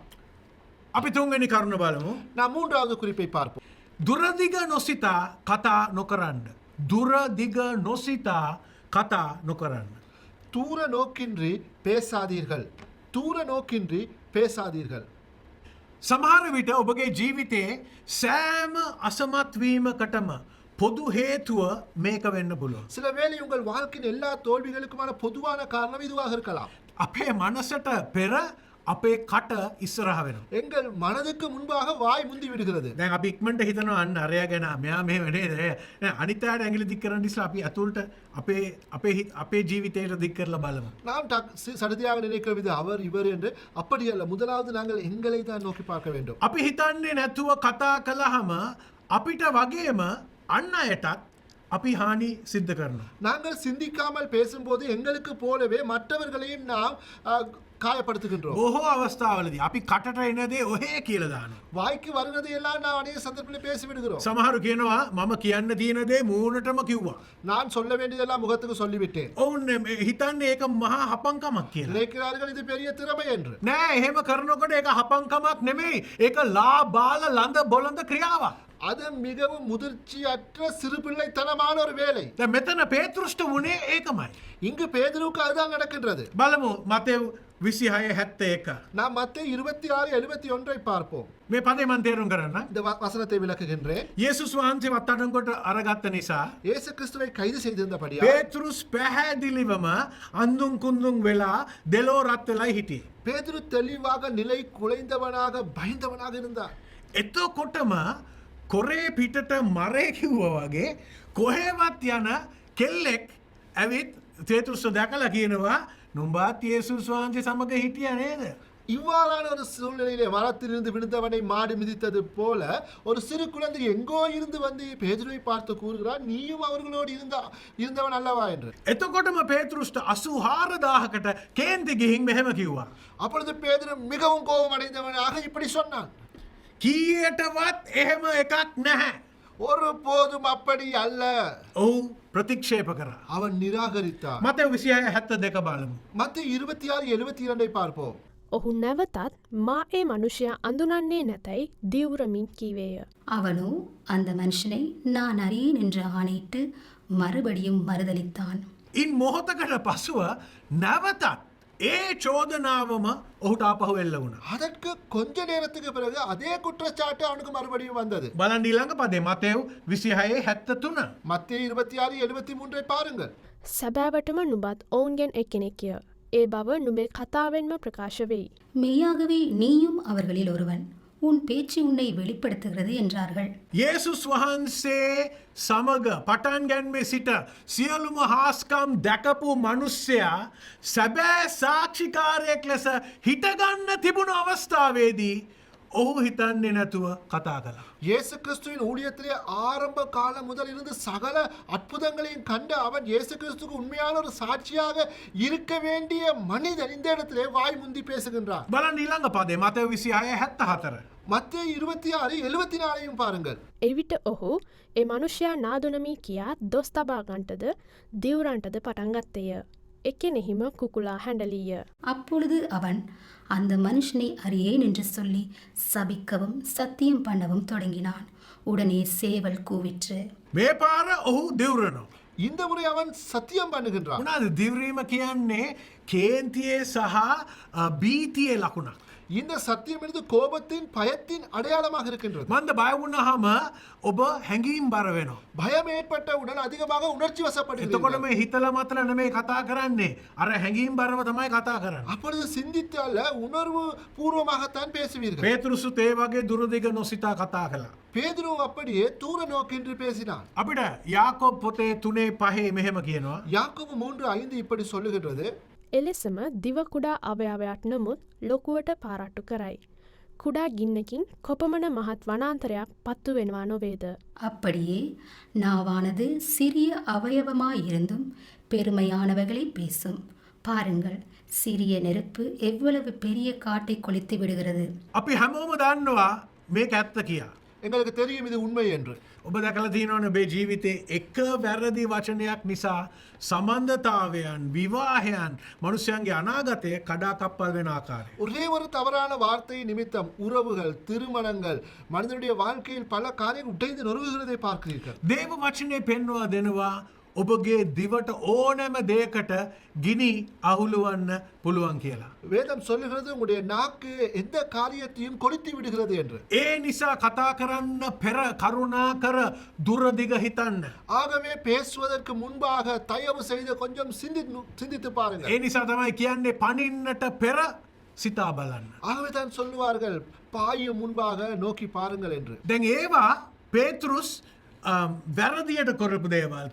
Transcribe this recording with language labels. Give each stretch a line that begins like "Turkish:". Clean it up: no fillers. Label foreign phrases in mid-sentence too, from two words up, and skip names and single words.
Sinhala: අපි තුන්වෙනි කරුණ බලමු.
Tamil: நாம் மூன்றாவது குறிப்பை பார்ப்போம்.
Sinhala: දුරදිග නොසිතා කතා නොකරන්න. දුරදිග නොසිතා කතා නොකරන්න.
Tamil: தூர நோக்கின்றி பேசாதீர்கள். தூர நோக்கின்றி பேசாதீர்கள்.
Sinhala: සමහර විට ඔබගේ ජීවිතයේ සෑම අසමත්වීමකටම පොදු හේතුව මේක වෙන්න පුළුවන්.
Tamil: சில வேளை உங்கள் வாழ்க்கையின் எல்லா தோல்விகளுக்குமான பொதுவான காரணம் இதுவாக இருக்கலாம்.
Sinhala: අපේ මනසට පෙර අපේ කට ඉස්සරහ වෙනවා.
Tamil: எங்கள் மனதுக்கு முன்பாக வாய் முந்தி விடுகிறது.
Sinhala: දැන් අපි ඉක්මනට හිතනවා අන්න අරයා ගැන මෙයා මෙහෙම නේද? අනිත් අයට ඇඟිලි දික් කරන්න ඉස්සලා අපි අතුල්ට අපේ ජීවිතයට දික් කරලා බලමු.
Tamil: நாம் சடுதியாக நினைக்கிறது இது அவர் இவர் என்று அப்படி அல்ல. முதலாவது நாங்கள் எங்களை தான் நோக்கி பார்க்க வேண்டும்.
Sinhala: අපි හිතන්නේ නැතුව කතා කළාම අපිට වගේම අන් අයටත් අපි හානි සිද්ධ කරනවා.
Tamil: நாங்கள் சிந்திக்காமல் பேசும்போது எங்களுக்கு போலவே மற்றவர்களையும் நாம் காயப்படுத்துகின்றோம்.
Sinhala: බොහෝ අවස්ථාවලදී අපි කටට එන දේ ඔහේ කියලා දානවා.
Tamil: வாய்க்கு வருவதை எல்லாம் நான் அநேக சந்தர்ப்பங்களில் பேசி விடுகிறோம்.
Sinhala: සමහරු කියනවා මම කියන්න තියෙන දේ මූණටම කිව්වා.
Tamil: நான் சொல்ல வேண்டியதெல்லாம் முகத்துக்கு சொல்லிவிட்டேன்.
Sinhala: ඔවුන් හිතන්නේ ඒක මහා හපංකමක් කියලා.
Tamil: நினைக்கிறார்கள் இது பெரிய திறமை என்று.
Sinhala: නෑ එහෙම කරනකොට ඒක හපංකමක් නෙමෙයි. ඒක ලාබාල ලඳ බොළඳ ක්‍රියාවක්.
Tamil: அது மிகவும் முதிர்ச்சியற்ற சிறு பிள்ளைத்தனமான ஒரு வேலை.
Sinhala: දැන් මෙතන පේතෘෂ්ට වුණේ ඒකමයි.
Tamil: இங்கு பேதுருவுக்கு அதுதான் நடக்கின்றது.
Sinhala: බලමු මතෙව් 26:71.
Tamil: நாம் மத்தேயு 26:71 பார்ப்போம்.
Sinhala: මේ පදේ මම තේරුම් කරන්න.
Tamil: இந்த வசனத்தை விளக்குகின்றேன்.
Sinhala: යේසුස් වහන්සේ වත්තටන්කොට අරගත්ත නිසා
Tamil: இயேசு கிறிஸ்துவை கைது செய்திருந்தபடியா
Sinhala: පේතෘස් පැහැදිලිවම අඳුන් කුඳුන් වෙලා දෙලෝ රත් වෙලා හිටියේ.
Tamil: பேதுரு தெளிவாக நிலை குலைந்தவனாக பயந்தவனாக இருந்தார்.
Sinhala: එතකොටම කොරේ පිටට මරේ කිව්වා වගේ කොහෙවත් යන කෙල්ලෙක් ඇවිත් පේතෘස්ව දැකලා කියනවා නුඹත් යේසුස් වහන්සේ සමග හිටියා නේද?
Tamil: இவ்வாறான ஒரு சூழ்நிலையிலே மரத்திலிருந்து விழுந்தவனை மாடு மிதித்தது போல ஒரு சிறு குழந்தை எங்கோ இருந்து வந்து பேதுருவை பார்த்து கூறுகிறார், நீயும் அவர்களோடு இருந்தவன் அல்லவா என்று.
Sinhala: එතකොටම පේතෘස්ට 84000කට කේන්ති ගිහින් මෙහෙම කිව්වා.
Tamil: அப்பொழுது பேதுரு மிகவும் கோபம் அடைந்தவனாக இப்படி சொன்னான்,
Sinhala: කීයටවත් එහෙම එකක් නැහැ.
Tamil: ஒரு போதும் அப்படி அல்ல.
Sinhala: ඔහු ප්‍රතික්ෂේප කරා.
Tamil: அவன் நிராகரித்தான்.
Sinhala: මතෙව් 26:72 බලමු.
Tamil: மத்தேயு 26:72 பார்ப்போம்.
Sinhala: ඔහු නැවතත් මා ඒ මනුෂ්‍යයා අඳුනන්නේ නැතැයි දිවුරමින් කීවේය.
Tamil: அவனோ அந்த மனுஷனை நான் அறியேன் என்று ஆணையிட்டு மறுபடியும் மறுதலித்தான்.
Sinhala: ඉන් මොහොතකට පසුව නැවතත් ඒ චෝදනාවම ඔහුට ආපහු එල්ල වුණා.
Tamil: அதற்கு கொஞ்ச நேரத்துக்கு பிறகு அதே குற்றச்சாட்டு அவனுக்கு மறுபடியும் வந்தது.
Sinhala: බලන්න ඊළඟ පදේ මතෙව් 26:73.
Tamil: மத்தேயு 26:73 பாருங்கள்.
Sinhala: සැබෑවටම නුබත් ඔවුන්ගෙන් එක්කෙනෙක්ය. ඒ බව නුබේ කතාවෙන්ම ප්‍රකාශ වෙයි.
Tamil: மெய்யாகவே நீயும் அவர்களில் ஒருவன், உன் பேச்சு உன்னை வெளிப்படுத்துகிறது என்றார்கள்.
Sinhala: යේසුස් වහන්සේ සමග පටන් ගැන්මේ සිට සියලුම හාස්කම් දැකපු මනුස්සයා සැබෑ සාක්ෂිකාරයෙක් ලෙස හිටගන්න තිබුණු අවස්ථාවේදී ඔහු හිතන්නේ නැතුව කතා කළා.
Tamil: இயேசு கிறிஸ்துவின் ஊழியத்திலே ஆரம்ப காலம் முதல் இருந்து சகல அற்புதங்களையும் கண்டு அவன் இயேசு கிறிஸ்துக்கு உண்மையான ஒரு சாட்சியாக இருக்க வேண்டிய மனிதன் இந்த இடத்திலே வாய் முந்தி பேசுகின்றார்.
Sinhala: බලන්න ඊළඟ පදේ මතෙව් 26:74.
Tamil: மத்தேயு 26:74 பாருங்கள்.
Sinhala: එවිට ඔහු ඒ මනුෂ්‍යයා නාදුනමී කියා දොස් තබා ගන්ටද දිවුරන්ටද පටන් ගත්තේය. එක්කෙනෙහිම කුකුලා හැඬලිය.
Tamil: அப்பொழுது அவன் அந்த மனுஷனை அறியேன் என்று சொல்லி சபிக்கவும் சத்தியம் பண்ணவும் தொடங்கினான். உடனே சேவல் கூவிற்று.
Sinhala: මේ පාර ඔහු දිවුරනවා.
Tamil: இந்த முறை அவன் சத்தியம் பண்ணுகின்றான்.
Sinhala: මොනවාද දිවුරීම කියන්නේ? කේන්තියේ සහ බීතියේ ලකුණක්.
Tamil: இந்த சத்தியம் என்பது கோபத்தின் பயத்தின் அடையாளமாக இருக்கின்றது.
Sinhala: මන්ද බය වුණාම ඔබ හැඟීම් බර වෙනවා.
Tamil: பயம் ஏற்பட்டவுடன் அதிகமாக உணர்ச்சி
Sinhala: එතකොට
Tamil: வசப்படுகிறீர்கள்.
Sinhala: මේ හිතලා මතලා නෙමෙයි කතා කරන්නේ. අර හැඟීම් බරව තමයි කතා කරන්නේ.
Tamil: அப்பொழுது சிந்தித்து அல்ல உணர்வு பூர்வமாகத்தான் பேசுவீர்கள்.
Sinhala: පේතෘසුත් ඒ වගේ දුරදිග නොසිතා කතා කළා.
Tamil: பேதுரு அப்படியே தூர நோக்கென்று பேசினான்.
Sinhala: අපිට යාකෝබ් පොතේ 3:5 මෙහෙම කියනවා.
Tamil: யாக்கோபு 3:5 இப்படி சொல்லுகின்றது,
Sinhala: එලෙසම දිව කුඩා අවයවයක් නමුත් ලොකුවට පාරට්ටු කරයි. කුඩා ගින්නකින් කොපමණ මහත් වනාන්තරයක් පත්තු වෙනවා නොවේද.
Tamil: அப்படியே நாவானது சிறிய அவயவமாயிருந்தும் பெருமையானவைகளை பேசும். பாருங்கள், சிறிய நெருப்பு எவ்வளவு பெரிய காட்டை கொளுத்தி விடுகிறது.
Sinhala: අපි හැමෝම දන්නවා මේක ඇත්ත කියලා.
Tamil: எங்களுக்கு தெரியும் இது உண்மை என்று.
Sinhala: ඔබ දැකලා තියෙනවනේ ඔබේ ජීවිතේ එක වැරදි වචනයක් නිසා සම්බන්ධතාවයන්, විවාහයන්, මනුෂ්‍යයන්ගේ අනාගතය කඩාකප්පල් වෙන ආකාරය.
Tamil: ஒரே ஒரு தவறான வார்த்தை நிமித்தம் உறவுகள், திருமணங்கள், மனிதனுடைய வாழ்க்கையில் பல காரியங்கள் உடைந்து நொறுங்குகிறதை பார்க்கிறீர்கள்.
Sinhala: දේව වචනේ පෙන්වා දෙනවා ඔබගේ දිවට ඕනෑම දෙයකට ගිනි අහුළුවන්න පුළුවන් කියලා.
Tamil: வேதம் சொல்லுகிறது உங்களுடைய நாக்கு எந்த காரியத்தையும் கொளுத்தி விடுகிறது என்று.
Sinhala: ඒ නිසා කතා කරන්න පෙර කරුණා කර දුරදිග හිතන්න.
Tamil: ஆகவே பேசுவதற்கு முன்பாக தயவு செய்து கொஞ்சம் சிந்தித்து பாருங்கள்.
Sinhala: ඒ නිසා තමයි කියන්නේ පනින්නට පෙර සිතා බලන්න.
Tamil: ஆகவே தான் சொல்லுவார்கள் பாயும் முன்பாக நோக்கி பாருங்கள் என்று.
Sinhala: දැන් ඒවා පේතෘස් වැරදියට කොරපු දේවල්.